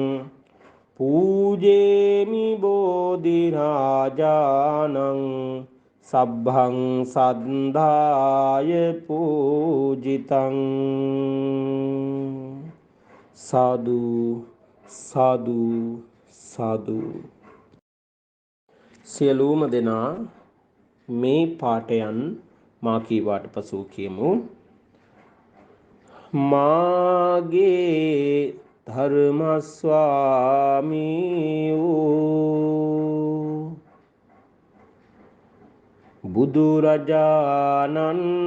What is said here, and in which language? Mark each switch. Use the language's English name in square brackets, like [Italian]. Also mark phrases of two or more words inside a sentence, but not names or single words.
[Pali] පූජේමි බෝධි රාජානං සබ්භං සද්ධාය පූජිතං සාදු සාදු සාදු. [Sinhala] සියලුම දෙනා මේ පාඨයන් මා කීවාට පසු කියමු. මාගේ ධර්මස්වාමී වූ බුදුරජාණන්